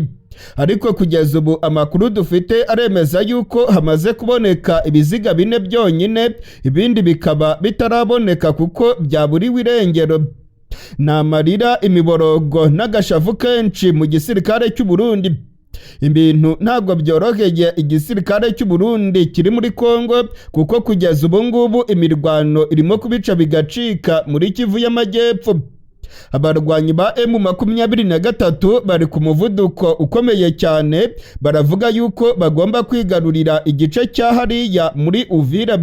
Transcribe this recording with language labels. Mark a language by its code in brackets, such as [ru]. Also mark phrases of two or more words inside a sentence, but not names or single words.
[rw] Ariko kugeza ubu amakuru dufite aremeza yuko hamaze kuboneka ibiziga 4 byonyine, ibindi bikaba bitaraboneka kuko byaburiwe irengero. Namarira, imiborogo n'agashavu kenshi mu gisirikare cy'u Burundi. Ibintu ntabwo byoroheye igisirikare cy'u Burundi kiri muri Kongo, kuko kugeza ubu ngubu imirwano irimo kubica bigacika muri Kivu y'Amajyepfo. Abarwanyi ba M23 bari ku muvuduko ukomeye cyane, baravuga yuko bagomba kwigarurira igice cya hariya muri Uvira.